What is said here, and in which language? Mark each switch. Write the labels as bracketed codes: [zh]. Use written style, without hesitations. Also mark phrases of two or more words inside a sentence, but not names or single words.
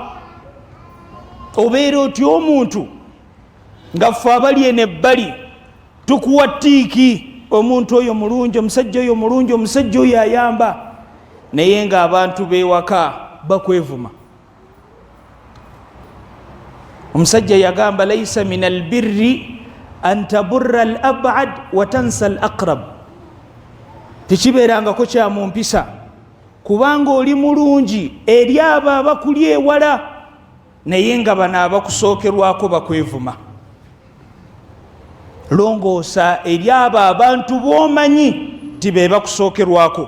[lg] Obeera otya omuntu nga ffe abali eno ebbali tukuwa ttiiki, omuntu oyo mulungi, omusajja oyo mulungi, omusajja oyo ayamba, naye ng'abantu b'ewaka bakwevuma. Omusajja yagamba [ar] ليس من البر أن تبر الأبعد و تنسى الأقرب. [lg] Tekibeerangako kya mu mpisa kubanga oli mulungi eri abo abakuli ewala, naye nga bano abakusookerwako bakwevuma. Longoosa eri abo abantu b'omanyi ti be bakusookerwako.